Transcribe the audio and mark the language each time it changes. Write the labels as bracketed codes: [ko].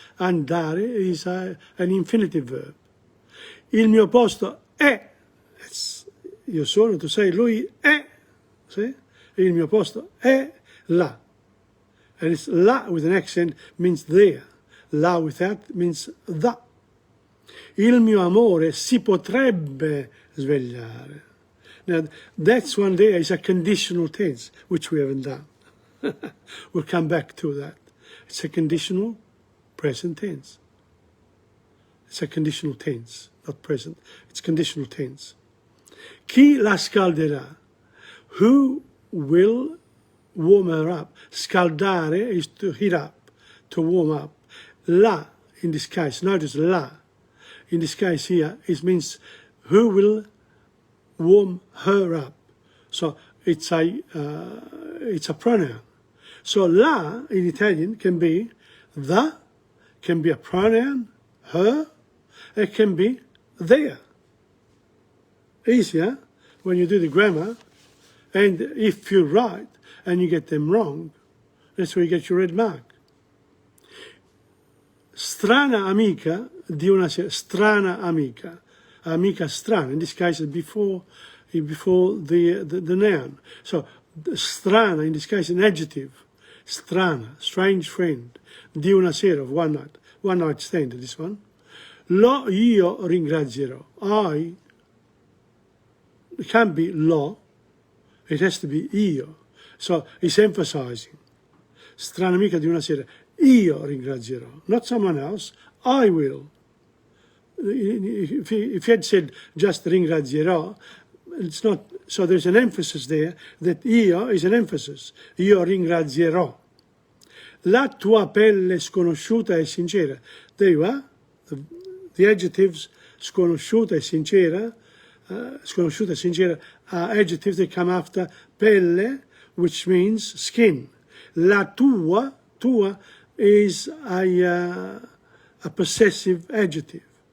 [en] Andare is an infinitive verb. [it] Il mio posto è. Io sono, tu sei, lui è. See? Il mio posto è là. [en] And it's là with an accent means there. Là without means the. [it] Il mio amore si potrebbe svegliare. [en] Now, that's one there is a conditional tense, which we haven't done. We'll come back to that. It's a conditional present tense. It's a conditional tense, not present. It's conditional tense. [it] Chi la scalderà? [en] Who will warm her up? Scaldare is to heat up, to warm up. La, in this case, notice la. In this case here, it means who will warm her up. So it's a pronoun. So la in Italian can be the, can be a pronoun, her, it can be there. Easier when you do the grammar, and if you write and you get them wrong, that's where you get your red mark. [it] Strana amica di una sera, strana amica, amica strana. [en] In this case, before the noun. So strana in this case an adjective. Strana, strange friend. [it] Di una sera, [en] of one night stand. This one. [it] Lo io ringrazierò. [en] It can't be lo. It has to be io. So it's emphasizing. [it] Strana amica di una sera. Io ringrazierò, [en] not someone else. I will. If you had said just ringrazierò, it's not. So there's an emphasis there that io is an emphasis. [it] Io ringrazierò. La tua pelle sconosciuta e sincera. [en] There you are. The adjectives [it] sconosciuta e sincera, sconosciuta e sincera [en] are adjectives that come after pelle, which means skin. La tua is a possessive adjective.